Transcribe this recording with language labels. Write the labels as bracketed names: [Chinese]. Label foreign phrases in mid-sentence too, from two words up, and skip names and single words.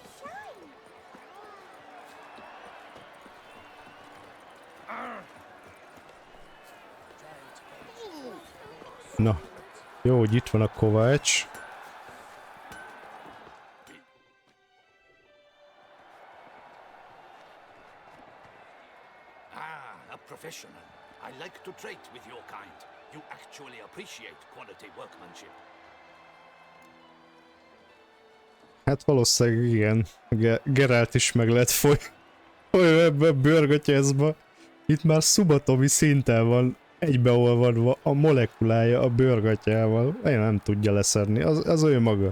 [Hungarian] Na, jó, hogy itt van a kovács. [English] Ah, a professional. I like to trade with your kind. You actually appreciate quality workmanship. [Hungarian] Hát valószínűleg igen. Geralt is meg lehet folyni ebbe a bőrgatyászba. Itt már szubatomi szinten van egybeolvadva a molekulája a bőrgatyával. Én nem tudja leszedni. Az ő maga.